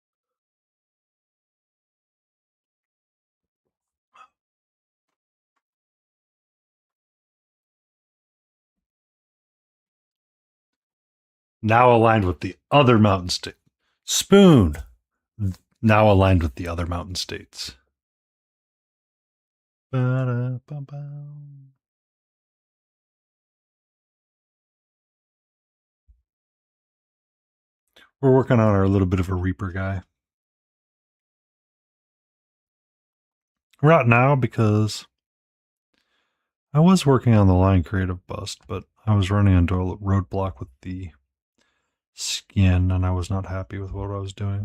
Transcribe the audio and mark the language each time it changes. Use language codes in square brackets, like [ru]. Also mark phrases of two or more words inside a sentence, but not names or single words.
[en] Now aligned with the other mountain state. Spoon. Now aligned with the other mountain states. Ba-da-ba-ba. We're working on our little bit of a Reaper guy. Right now, because I was working on the Lyon creative bust, but I was running into a roadblock with the skin, and I was not happy with what I was doing.